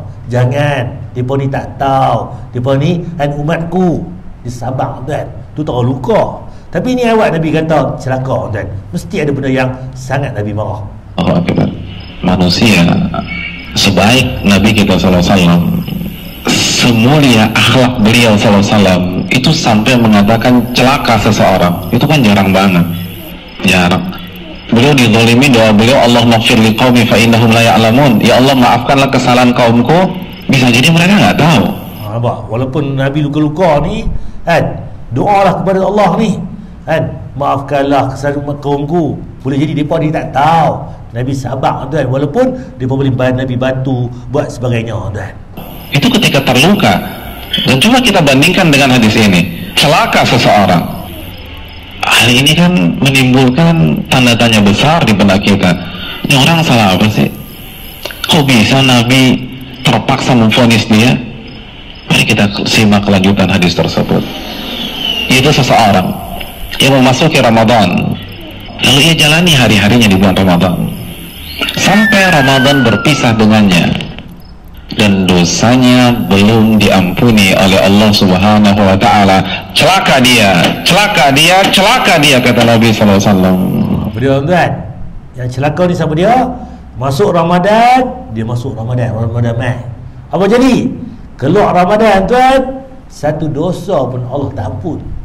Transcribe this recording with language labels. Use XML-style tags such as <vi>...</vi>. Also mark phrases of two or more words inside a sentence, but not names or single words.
<ms>Jangan, mereka ni tak tahu, mereka ni umatku. Dia sabar tuan, tu tak luka. Tapi ni awak Nabi kata celaka tuan. Mesti ada benda yang sangat Nabi marah.</ms> <id>Oh, manusia sebaik Nabi kita SAW, semulia akhlak beliau SAW, itu sampai mengatakan celaka seseorang, itu kan jarang banget. Jarang. Beliau dizalimi, doa beliau,</id> <ar>اللهم اغفر لقومي فإنهم لا يعلمون. Ya Allah,</ar> <id>maafkanlah kesalahan kaumku, bisa jadi mereka nggak tahu.</id> <ms>Walaupun Nabi luka-luka ni kan, doalah kepada Allah ni kan, maafkanlah kesalahan kaumku. Boleh jadi mereka ni tak tahu. Nabi sabar tuan, walaupun mereka boleh Nabi bantu buat sebagainya tuan.</ms> <id>Itu ketika terluka. Dan coba kita bandingkan dengan hadis ini, celaka seseorang. Hal ini kan menimbulkan tanda tanya besar di benak kita. Ini orang salah apa sih? Kok bisa Nabi terpaksa memvonis dia? Mari kita simak kelanjutan hadis tersebut. Itu seseorang yang memasuki Ramadan, lalu ia jalani hari-harinya di bulan Ramadan sampai Ramadan berpisah dengannya, dan dosanya belum diampuni oleh Allah</id> <ar>سبحانه وتعالى.</ar> <id>Celaka dia, celaka dia, celaka dia, kata Nabi SAW.</id> <ms>Beliau tuan, yang celaka ni siapa dia? Masuk Ramadan, dia masuk Ramadan Mai. Apa jadi? Keluar Ramadan tuan, satu dosa pun Allah tak ampun.</ms>